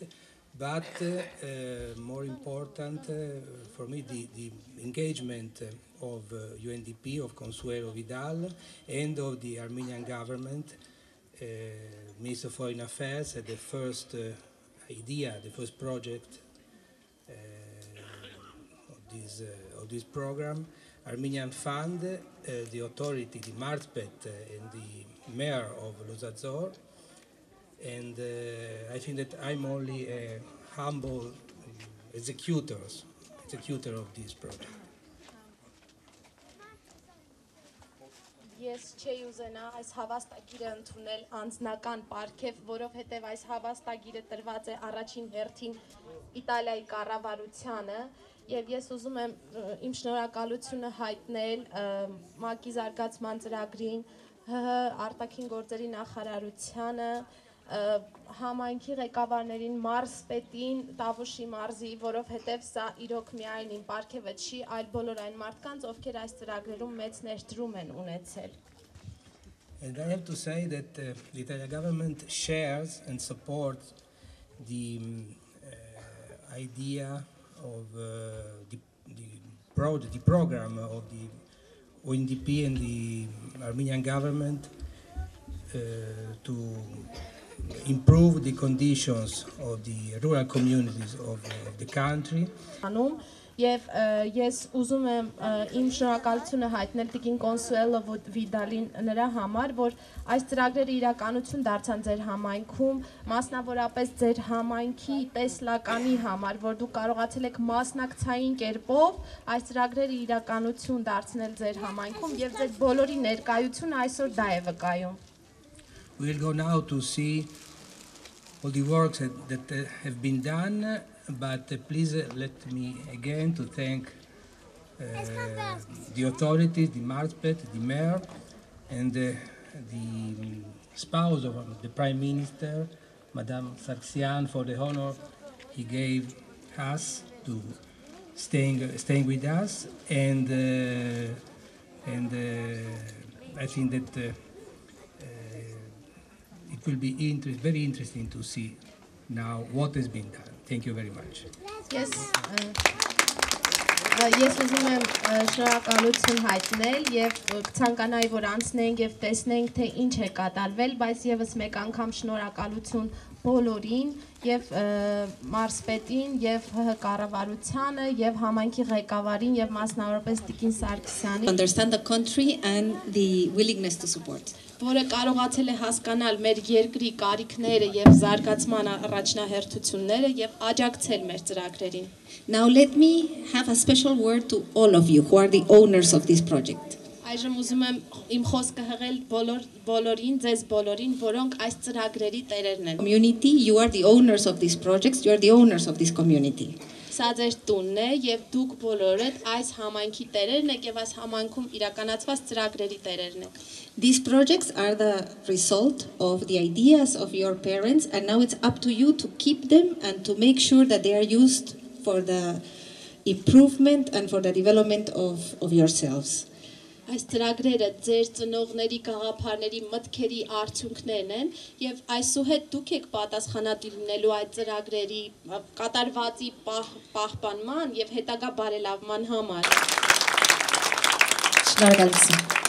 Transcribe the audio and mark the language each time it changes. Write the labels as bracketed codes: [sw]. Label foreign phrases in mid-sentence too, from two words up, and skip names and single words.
[en] But more important for me, the engagement of UNDP, of Consuelo Vidal, and of the Armenian government, Minister of Foreign Affairs, the first idea, the first project of this program, Armenian Fund, the authority, the Marspet, and the mayor of Lozadzor. And I think that I'm only a humble executor of this project. [hy] Ես չէի ուզենա այս հավաստագիրը ընդունել անձնական պարգև, որովհետև այս հավաստագիրը տրված է առաջին հերթին Իտալիայի կառավարությանը, եւ ես ուզում եմ իմ շնորհակալությունը հայտնել ՄԱԿ-ի զարգացման ծրագրին, ՀՀ արտաքին գործերի նախարարությանը, համայնքի ղեկավարներին, մարզպետին, Տավուշի մարզի, որովհետև սա իրոք միայն իմ պարգևը չի, այլ բոլոր այն մարդկանց, ովքեր այս ծրագրերում մեծ ներդրում են ունեցել. [en] And I have to say that the Italian government shares and supports the idea of the program of the UNDP and the Armenian government to improve the conditions of the rural communities of the country. [hy] Եվ ես ուզում եմ իմ շնորհակալությունը հայտնել Տիկին Կոնսուելո Վիդալին նրա համար, որ այս ծրագրերը իրականություն դարձան ձեր համայնքում, մասնավորապես ձեր համայնքի տեսլականի համար, որ դուք կարողացել եք մասնակցային կերպով այս ծրագրերը իրականություն դարձնել ձեր համայնքում եւ ձեր բոլորի ներկայությունը այսօր դա է վկայում. [en] We will go now to see all the works that have been done, but please let me again to thank the authorities, the Marspet, the mayor, and the spouse of the Prime Minister, Madame Sargsyan, for the honor he gave us to staying with us, and I think that it will be very interesting to see now what has been done. Thank you very much. Yes. [hy] Ես ուզում եմ շնորհակալություն հայտնել եւ ցանկանայի որ անցնենք եւ տեսնենք թե ինչ է կատարվել, բայց եւս մեկ անգամ շնորհակալություն բոլորին եւ մարզպետին եւ ՀՀ կառավարությանը եւ համայնքի ղեկավարին եւ մասնավորապես Տիկին Սարգսյանին. [en] Understand the country and the willingness to support. [hy] Որը կարողացել է հասկանալ մեր երկրի կարիքները եւ զարգացման առաջնահերթությունները եւ աջակցել մեր ծրագրերին. [en] Now let me have a special word to all of you who are the owners of this project. [hy] Այժմ ուզում եմ իմ խոսքը հղել բոլորին, ձեզ բոլորին, որոնք այս ծրագրերի տերերն են. [en] Community, you are the owners of these projects, you are the owners of this community. [hy] Սա ձեր տունն է եւ դուք բոլորդ այս համայնքի տերերն եք եւ այս համայնքում իրականացված ծրագրերի տերերն եք. [en] These projects are the result of the ideas of your parents, and now it's up to you to keep them and to make sure that they are used for the improvement and for the development of yourselves. [hy] Այս ծրագրերը ձեր ծնողների, գաղափարների, մտքերի արդյունքներն են եւ այսուհետ դուք եք պատասխանատու լինելու այդ ծրագրերի կատարվածի պահպանման եւ հետագա բարելավման համար. Շնորհակալություն.